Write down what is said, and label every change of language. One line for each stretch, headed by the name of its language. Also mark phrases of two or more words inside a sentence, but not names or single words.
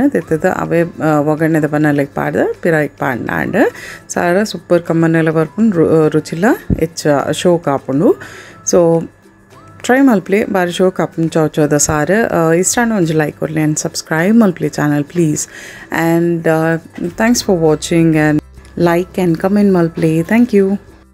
Tulu: ತೆತ್ತದ ಅವೇ ಒಗ್ಗರಣೆದ ಬನ್ನಲೆಗೆ ಪಾಡ್ದು ಪಿರಾಯಿಗೆ ಪಾಡ್ನಾಂಡು ಸಾರ ಸೂಪರ್ ಕಮ್ಮನೆಲ್ಲ ಬರ್ಪುಂಡು ರುಚಿಲ ಹೆಚ್ಚ ಶೋಕ್ ಆಪುಂಡು ಸೊ ಟ್ರೈ ಮಲ್ಪ್ಲೆ ಬಾರಿ ಶೋಕ್ ಆಪುಂಡು ಚೌಚೌದ ಸಾರು ಇಷ್ಟಾಂಡ ಒಂಜಿ ಲೈಕ್ ಕೊಡ್ಲಿ ಆ್ಯಂಡ್ ಸಬ್ಸ್ಕ್ರೈಬ್ ಮಲ್ಪ್ಲೆ
English: channel please and thanks for watching and like and comment
Tulu: ಮಲ್ಪ್ಲೆ
English: thank you.